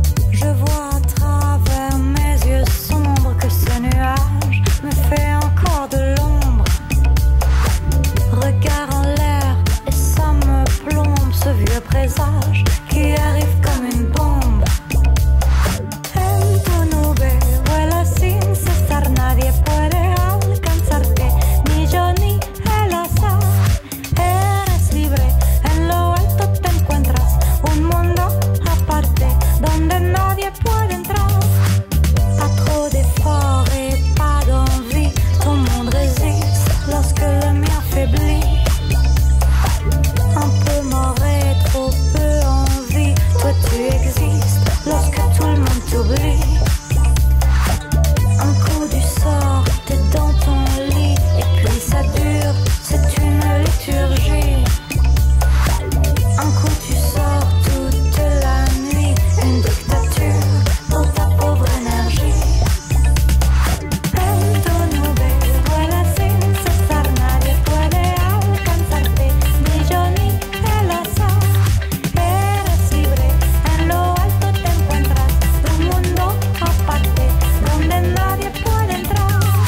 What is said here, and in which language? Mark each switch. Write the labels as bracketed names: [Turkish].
[French] Je vois à travers mes yeux sombres que ce nuage me fait encore de l'ombre. Regard en l'air et ça me plombe, ce vieux présage qui arrive comme une bombe. [Spanish] En tu nube vuela sin cesar, nadie puede alcanzarte, ni yo ni el azar. Eres libre, en lo alto te encuentras un mundo aparte, donde nadie puede entrar. [French] Pas trop d'efforts et pas d'envie, ton monde résiste lorsque le mien faiblit. Un peu mort et trop peu envie, toi tu existes lorsque tout le monde t'oublie. Un coup du sort, t'es dans ton lit, et puis ça dure, c'est une liturgie. Un coup tu sors toute la nuit, une dictature pour ta pauvre énergie. [Spanish] En tu nube vuela sin cesar, nadie puede alcanzarte, ni yo ni el azar. Eres libre, en lo alto te encuentras un mundo aparte, donde nadie puede entrar.